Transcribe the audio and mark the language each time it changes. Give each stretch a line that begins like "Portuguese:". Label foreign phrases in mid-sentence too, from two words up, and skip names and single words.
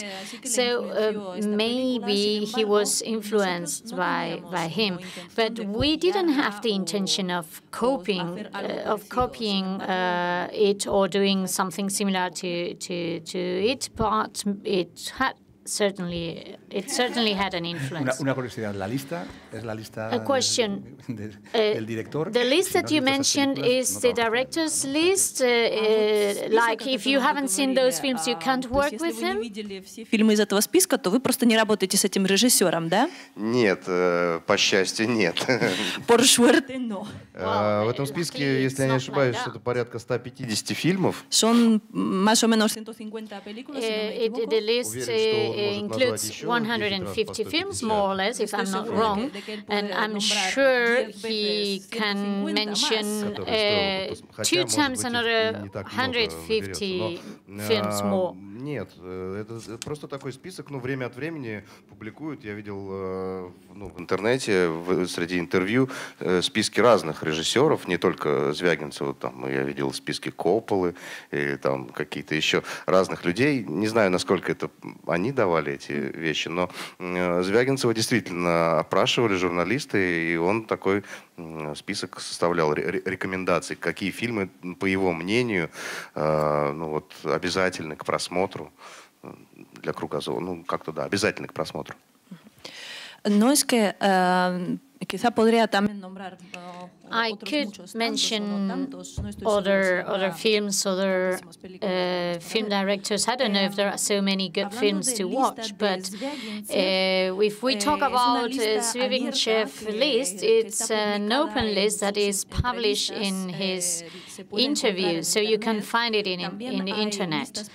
English: So maybe he was influenced by him, but we didn't have the intention of copying it or doing something similar to it, but it had certainly had an influence.
Spanish: Una curiosidad, la lista es la lista
English: A question.
Spanish: del director.
English: The list that you mentioned is the director's list. Like, if you haven't seen those films, you can't work with him?
Russian: Если вы не видели все фильмы из этого списка, то вы просто не работаете с этим режиссером, да? Нет, по счастью, нет.
Spanish: Por suerte, no.
Russian: В этом списке, если я не ошибаюсь, это порядка 150 фильмов.
Spanish: Son más o menos 150 películas, si no me equivoco.
English: The list includes 150 films, more or less, if I'm not wrong. And I'm sure he can mention 2 times another 150 films more.
Russian: Нет, это просто такой список, ну, время от времени публикуют. Я видел в интернете, среди интервью, списки разных режиссеров, не только Звягинцева, там, я видел списки Копполы, и там какие-то еще разных людей. Не знаю, насколько это они давали эти вещи, но Звягинцева действительно опрашивали журналисты, и он такой список составлял рекомендаций, какие фильмы, по его мнению, ну, вот, обязательны к просмотру для кругозора. Ну, как-то да, обязательны к просмотру.
Spanish: No es que quizá podría también nombrar
English: I could mention other films, other film directors. I don't know if there are so many good films to watch, but if we talk about Zvyagintsev's list, it's an open list that is published in his interview, so you can find it in the internet.